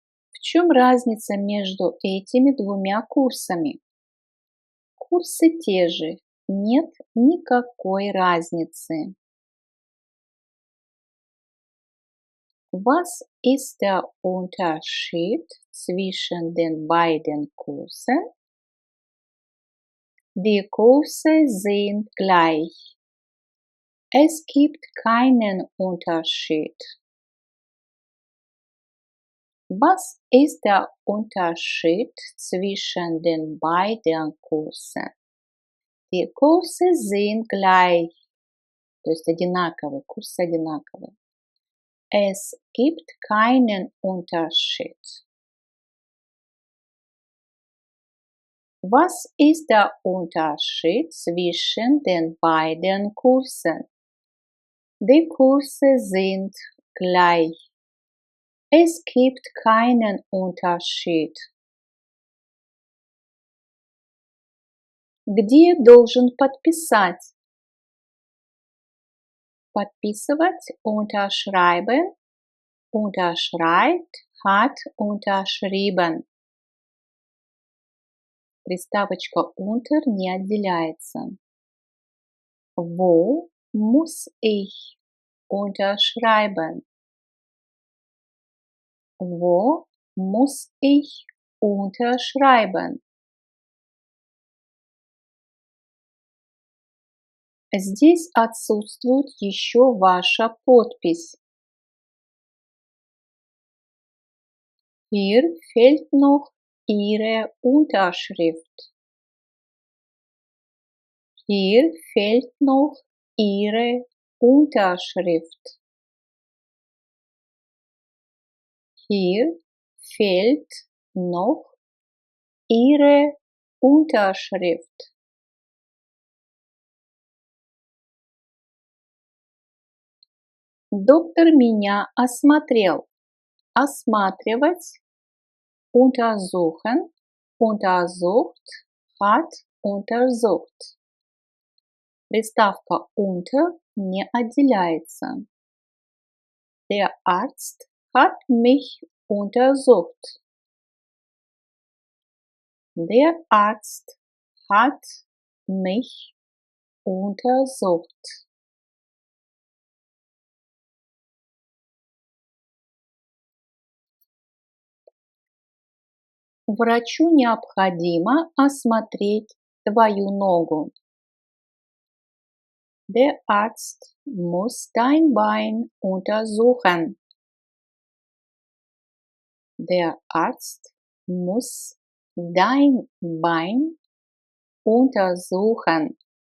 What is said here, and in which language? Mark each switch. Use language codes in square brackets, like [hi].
[ru] В чем разница между этими двумя курсами? Курсы те же, нет никакой разницы. [de] Was ist der Unterschied zwischen den beiden Kursen? Die Kurse sind gleich. Es gibt keinen Unterschied. Was ist der Unterschied zwischen den beiden Kursen? Die Kurse sind gleich, [ru] то есть одинаковые, курсы одинаковые. [de] Es gibt keinen Unterschied. Was ist der Unterschied zwischen den beiden Kursen? Die Kurse sind gleich. Es gibt keinen Unterschied. [ru] Где должен подписать? [de] Подписывать, unterschreiben, unterschreibt, hat unterschrieben. [ru] Приставочка unter не отделяется. [de] Wo muss ich unterschreiben? Wo muss ich unterschreiben? [ru] Здесь отсутствует еще ваша подпись. [de] Hier fehlt noch Ihre Unterschrift. Hier fehlt noch Ihre Unterschrift. Hier fehlt noch Ihre Unterschrift. [ru] Доктор меня осмотрел. [de] Осматривать, untersuchen, untersucht, hat untersucht. [ru] Приставка unter не отделяется. [de] Der Arzt hat mich untersucht. Der Arzt hat mich untersucht. [ru] Врачу необходимо осмотреть твою ногу. [de] Der Arzt muss dein Bein untersuchen. Der Arzt muss dein Bein untersuchen.